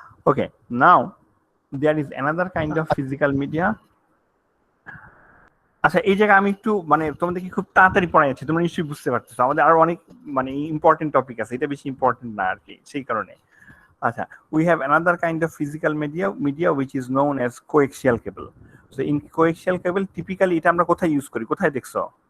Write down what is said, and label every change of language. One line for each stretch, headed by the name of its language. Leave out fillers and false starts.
English: Okay, now there is another kind of physical media.
Bangla: আচ্ছা, এই জায়গায় আমি একটু মানে তোমাদেরকে খুব তাড়াতাড়ি পড়াই যাচ্ছে, তোমরা নিশ্চয়ই বুঝতে পারতেছো আমাদের আরো অনেক মানে ইম্পর্টেন্ট টপিক আছে, এটা বেশি ইম্পর্টেন্ট না আর কি, সেই কারণে।
English: আচ্ছা, we have another kind of physical media which is known as coaxial cable. So in coaxial cable typically
Bangla: এটা আমরা কোথায় ইউজ করি, কোথায় দেখছো?